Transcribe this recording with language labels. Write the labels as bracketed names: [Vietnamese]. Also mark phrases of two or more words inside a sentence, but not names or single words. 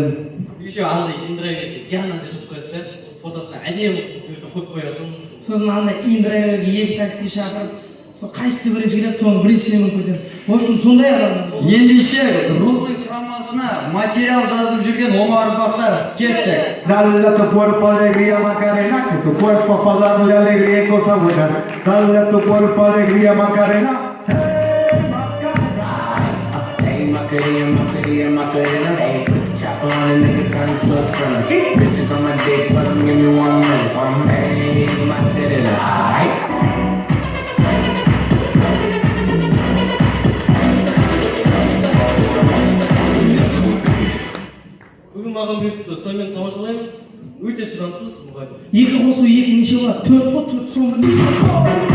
[Kazakh] Еще андай индрайверге Яна деп жазып қояды да, фотосына әдемі қыздың суретін қойып қоятын. Сосын андай индрайверге екі такси шақырып, сол қайсысы бірінші келеді, соны біріншіден қойып кетеміз. [Russian] В общем, [Kazakh] сондай адамдар. Ендеше Рудный құрамасына материал жазып жүрген Омар Бақтар кеттік. [Spanish] Dale a tu cuerpo alegría Macarena, que tu cuerpo para darle alegría y cosa buena. Dale a tu cuerpo alegría Macarena. [English] Hey Macarena, hey, put the chopper on a nigga, turn to a sprinter. Bitches on my dick, tell them give me 1 minute. Hey Macarena, aight. [Kazakh] Бүгін маған беріпті, сонымен тамашалаймыз. Өте шыдамсыз мұғалім. 2 қосу 2 неше болады? 4 қой, 4 соңғы неше болады?